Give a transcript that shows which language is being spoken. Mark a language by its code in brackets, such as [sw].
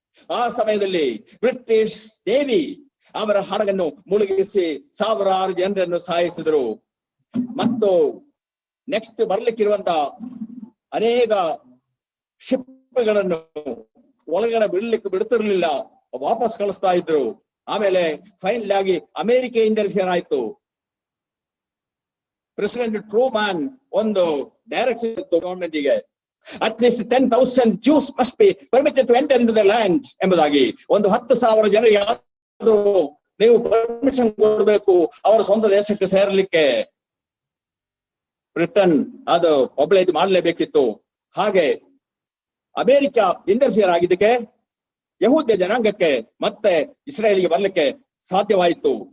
[kn] ಆ ಸಮಯದಲ್ಲಿ British navy ಅವರ ಹಡಗನ್ನು ಮುಳುಗಿಸಿ 1000 ಜನರನ್ನು ಸಾಯಿಸಿದರು. ಮತ್ತು ನೆಕ್ಸ್ಟ್ ಬರ್ಲಿಕ್ಕಿರುವಂತ ಅನೇಕ ಶಿಪ್ಗಳನ್ನು ಒಳಗಡೆ ಬಿಡ್ತಿರ್ಲಿಲ್ಲ, ವಾಪಸ್ ಕಳಿಸ್ತಾ ಇದ್ರು. ಆಮೇಲೆ ಫೈನಲ್ ಆಗಿ ಅಮೆರಿಕ ಇಂಟರ್ಫಿಯರ್ ಆಯ್ತು. ಪ್ರೆಸಿಡೆಂಟ್ ಟ್ರೂಮ್ಯಾನ್ ಒಂದು ಡೈರೆಕ್ಷನ್ ಇತ್ತು ಗವರ್ಮೆಂಟ್ಗೆ, at least [en] 10,000 Jews must be permitted to enter into the land [kn] ಎಂಬುದಾಗಿ. ಒಂದು 10,000 ಜನರಿಗೆ ನೀವು ಪರ್ಮಿಷನ್ ಕೊಡಬೇಕು ಅವರ ಸ್ವಂತ ದೇಶಕ್ಕೆ ಸೇರಲಿಕ್ಕೆ. ಬ್ರಿಟನ್ ಅದು ಒಬ್ಲೈಜ್ ಮಾಡಲೇಬೇಕಿತ್ತು. ಹಾಗೆ ಅಮೆರಿಕ ಇಂಟರ್ಫಿಯರ್ ಆಗಿದ್ದಕ್ಕೆ ಯಹೂದ್ಯ ಜನಾಂಗಕ್ಕೆ ಮತ್ತೆ ಇಸ್ರಾಯೇಲಿಗೆ ಬರ್ಲಿಕ್ಕೆ ಸಾಧ್ಯವಾಯಿತು.